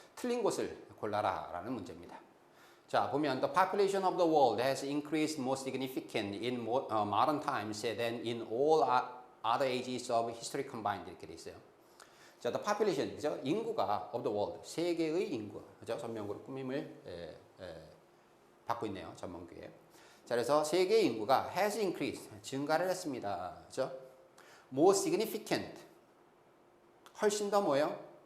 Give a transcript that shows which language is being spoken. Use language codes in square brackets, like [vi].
[ko] 틀린 곳을 골라라 라는 문제입니다. 자, 보면 [en] the population of the world has increased more significant in modern times than in all other ages of history combined [ko] 이렇게 돼 있어요. 자, [en] the population, [ko] 그죠? 인구가 [en] of the world, [ko] 세계의 인구, 그죠? 전명구로 꾸밈을 받고 있네요. 전문규에. 자, 그래서 세계의 인구가 [en] has increased, [ko] 증가를 했습니다. 그죠? [en] more significant, [ko] 훨씬 더 뭐예요?